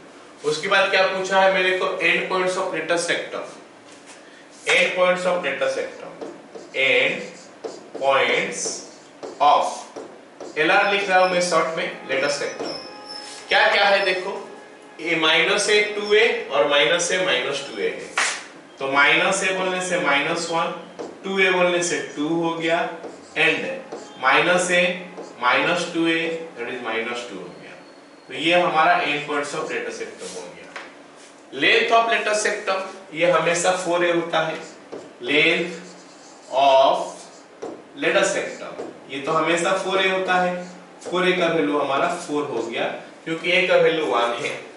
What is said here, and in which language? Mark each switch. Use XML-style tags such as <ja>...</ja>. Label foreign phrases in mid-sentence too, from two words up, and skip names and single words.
<hi>उसके बाद क्या पूछा है मेरे को,</hi> <en>end points of latest sector, end points of latest sector, end points of LR</en> <hi>लिख रहा हूं मैं शॉर्ट में</hi> <en>latest sector.</en> <hi>क्या क्या है देखो, ये -a 2a और -a -2a है, तो -a बोलने से -1, 2a बोलने से 2 हो गया, एंड -a -2a</hi> <en>that is</en> <hi>-2 हो गया। तो ये हमारा</hi> <en>end points of latest sector</en> <hi>हो गया।</hi> <en>length of latest sector</en> <hi>ये हमेशा 4a होता है,</hi> <en>length of latest sector</en> <hi>ये तो हमेशा 4a होता है। 4a का वैल्यू हमारा 4 हो गया क्योंकि a का वैल्यू 1 है।</hi>